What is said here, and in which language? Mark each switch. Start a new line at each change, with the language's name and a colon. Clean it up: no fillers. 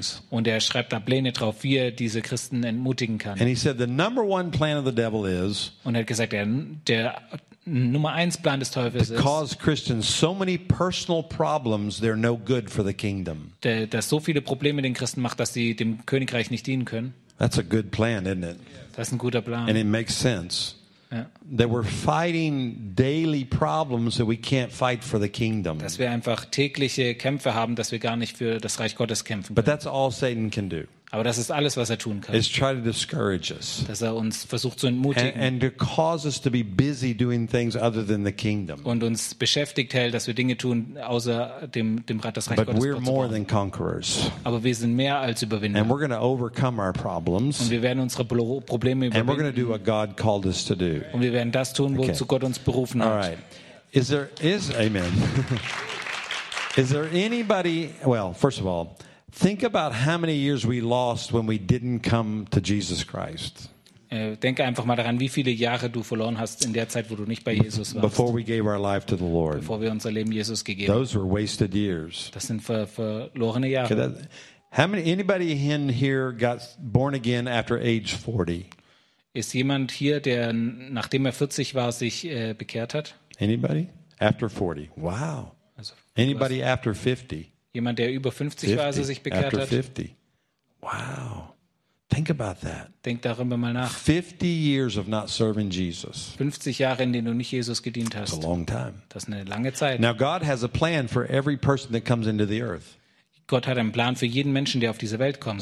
German: Und er schreibt da Pläne drauf, wie er diese Christen entmutigen kann.
English: And he said, the number one plan of the devil is,
German: und er hat gesagt, der Nummer eins Plan des Teufels ist,
English: to cause Christians so many personal problems, they're no good for the kingdom.
German: Dass so viele Probleme den Christen macht, dass sie dem Königreich nicht dienen können.
English: That's a good plan, isn't it?
German: Das ist ein guter Plan.
English: And it makes sense. That we're fighting daily problems that we can't fight for the kingdom.
German: Dass wir einfach tägliche Kämpfe haben, dass wir gar nicht für das Reich Gottes kämpfen können.
English: But that's all Satan can do.
German: Aber das ist alles, was er tun kann.
English: Is try to discourage us.
German: Dass er uns versucht zu entmutigen.
English: And to cause us to be busy doing things other than the kingdom.
German: Und uns beschäftigt hält, dass wir Dinge tun außer dem Reich Gottes.
English: But we're more than conquerors.
German: Aber wir sind mehr als Überwinder.
English: And we're going to overcome our problems.
German: Und wir werden unsere Probleme überwinden.
English: And we're going to do what God called us to do.
German: Und wir werden das tun, wozu Gott uns berufen hat.
English: All right. Amen. Is there anybody? Well, first of all, think about how many years we lost when we didn't come to Jesus Christ.
German: Denk einfach mal daran, wie viele Jahre du verloren hast in der Zeit, wo du nicht bei Jesus warst.
English: Before we gave our life to the Lord.
German: Bevor wir unser Leben Jesus gegeben.
English: Those were wasted years.
German: Das sind verlorene Jahre. Okay,
English: anybody in here got born again after age 40?
German: Ist jemand hier, der nachdem er 40 war, sich bekehrt hat?
English: Anybody? After 40. Wow. Anybody after 50?
German: Jemand, der über 50 war, als er sich bekehrt
English: after
German: hat.
English: 50. Wow. Think about that.
German: Denk darüber mal nach.
English: 50 years of not serving Jesus.
German: 50 Jahre, in denen du nicht Jesus gedient hast.
English: That's a long time.
German: Das ist eine lange Zeit.
English: Now God has a plan for every person that comes into the earth.
German: Gott hat einen Plan für jeden Menschen, der auf diese Welt kommt.